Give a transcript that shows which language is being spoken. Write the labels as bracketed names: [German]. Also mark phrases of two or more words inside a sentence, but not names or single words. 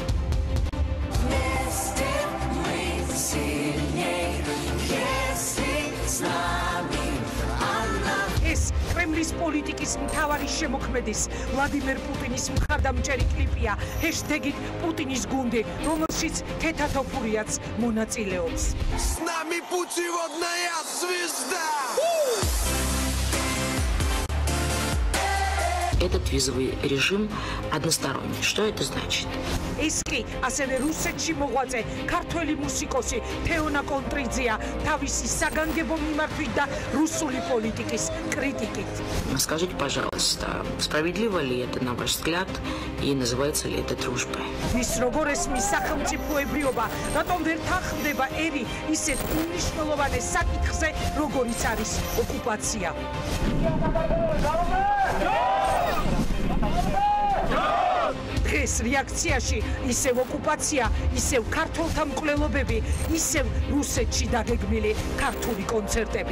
[Georgian] ეს კრემლის პოლიტიკის მთავარი შემოქმედის ვლადიმერ პუტინის მხარდამჭერი კლიპია ჰეშტეგით პუტინის გუნდი, რომელშიც თეთათოფურიაც მონაწილეობს. [Russian] С нами путеводная звезда! Этот визовый режим односторонний. Что это значит? [Georgian] ეს კი ასევე რუსეთში მოღვაწე ქართველი მუსიკოსი თეონა კონტრიძეა თავისი საგანგებო მიმართვით და რუსული პოლიტიკის კრიტიკით. [Russian] Скажите, пожалуйста, справедливо ли это, на ваш взгляд, и называется ли это дружбой? [Georgian] ის როგორ ესმის სახელმწიფოებრიობა, რატომ ვერ თანხმდება ერი ისეთ უმნიშვნელოვანეს საკითხზე, როგორიც არის ოკუპაცია. დღეს რეაქციაში ისევ ოკუპაცია, ისევ ქართველთა მკვლელობები, ისევ რუსეთში დაგეგმილი ქართული კონცერტები.